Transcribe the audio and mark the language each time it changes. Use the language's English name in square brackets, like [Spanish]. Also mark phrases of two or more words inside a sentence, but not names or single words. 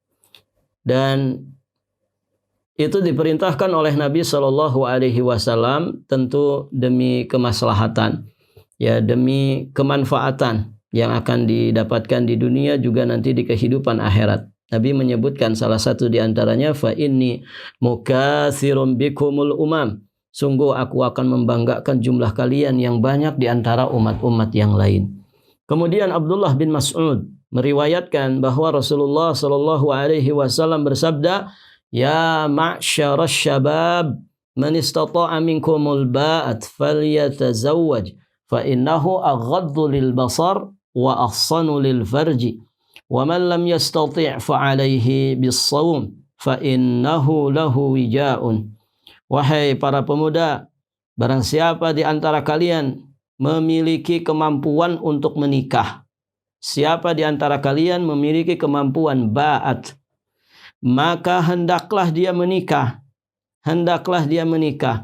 [Indonesian] Dan itu diperintahkan oleh Nabi [Arabic] صلى الله عليه وسلم [Indonesian] tentu demi kemaslahatan, ya, demi kemanfaatan yang akan didapatkan di dunia juga nanti di kehidupan akhirat. Nabi menyebutkan salah satu di antaranya, [Arabic] فإني مكاثر بكم الأمم. [Indonesian] Sungguh aku akan membanggakan jumlah kalian yang banyak di antara umat-umat yang lain. Kemudian Abdullah bin Mas'ud meriwayatkan bahwa Rasulullah [Arabic] صلى الله عليه وسلم [Indonesian] bersabda, [Arabic] "يا معشر الشباب, من استطاع منكم الباءة فليتزوج, فإنه أغض للبصر وأحصن للفرج، ومن لم يستطع فعليه بالصوم، فإنه له وجاء." [Indonesian] Wahai para pemuda, barang siapa di antara kalian memiliki kemampuan untuk menikah, siapa di antara kalian memiliki kemampuan ba'at, maka hendaklah dia menikah. Hendaklah dia menikah.